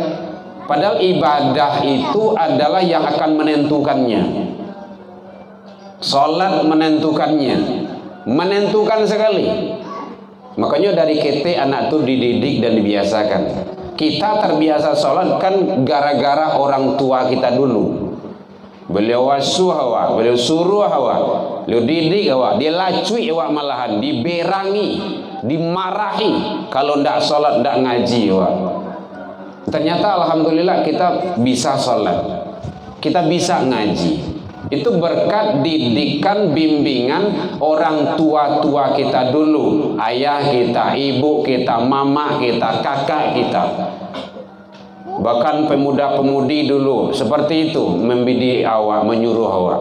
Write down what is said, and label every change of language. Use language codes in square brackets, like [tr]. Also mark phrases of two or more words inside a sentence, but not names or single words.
[id] Padahal ibadah itu adalah yang akan menentukannya. Salat menentukannya. Menentukan sekali. Makanya dari kete anak itu dididik dan dibiasakan. Kita terbiasa sholat kan gara-gara orang tua kita dulu. [min] Beliau wasuh awak, beliau suruh awak, beliau didik awak, dia lacui awak malahan, diberangi, dimarahi kalau ndak sholat, ndak ngaji awak. [id] Ternyata alhamdulillah kita bisa sholat, kita bisa ngaji. Itu berkat didikan, bimbingan orang tua-tua kita dulu. Ayah kita, ibu kita, mama kita, kakak kita. Bahkan pemuda-pemudi dulu seperti itu, membidik awak, menyuruh awak.